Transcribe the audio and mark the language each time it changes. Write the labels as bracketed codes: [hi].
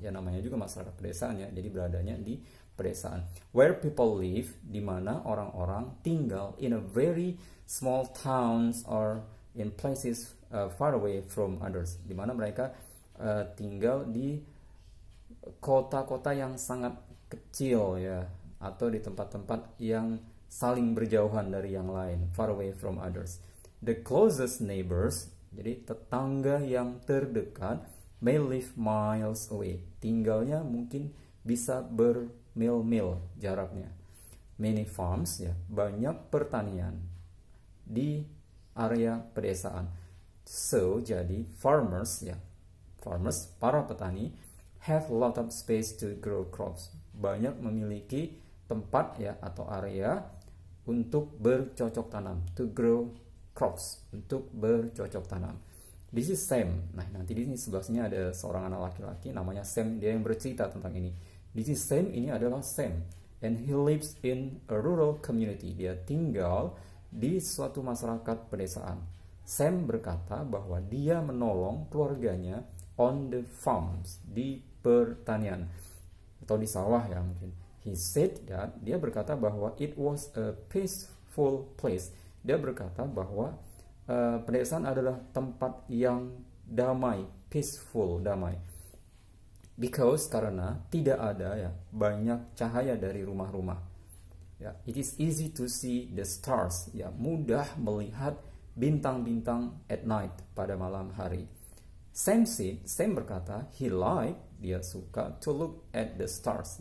[id] Ya namanya juga masyarakat pedesaan ya. Jadi beradanya di pedesaan. [en] Where people live, [id] di mana orang-orang tinggal [en] in a very small towns or in places far away from others. [id] Di mana mereka tinggal di kota-kota yang sangat kecil ya, atau di tempat-tempat yang saling berjauhan dari yang lain, [en] far away from others. The closest neighbors, [id] jadi tetangga yang terdekat, [en] may live miles away. [id] Tinggalnya mungkin bisa bermil-mil jaraknya. [en] Many farms, [id] ya, banyak pertanian di area pedesaan. [en] So, [id] jadi [en] farmers, [id] ya, para petani, [en] have a lot of space to grow crops. [id] Banyak memiliki tempat ya atau area untuk bercocok tanam, [en] to grow crops, [id] untuk bercocok tanam. [en] This is Sam. [id] Nah, nanti di sini sebelah sini ada seorang anak laki-laki namanya Sam, dia yang bercerita tentang ini. [en] This is Sam, [id] ini adalah Sam, [en] and he lives in a rural community. [id] Dia tinggal di suatu masyarakat pedesaan. Sam berkata bahwa dia menolong keluarganya [en] on the farms, [id] di pertanian atau di sawah ya mungkin. [en] He said that, [id] dia berkata bahwa [en] it was a peaceful place. [id] Dia berkata bahwa pedesaan adalah tempat yang damai, peaceful, damai. Because, karena tidak ada ya banyak cahaya dari rumah-rumah. [en] Ya, it is easy to see the stars. [id] Ya, mudah melihat bintang-bintang [en] at night, [id] pada malam hari. Sam berkata, [en] he liked, [id] dia suka [en] to look at the stars.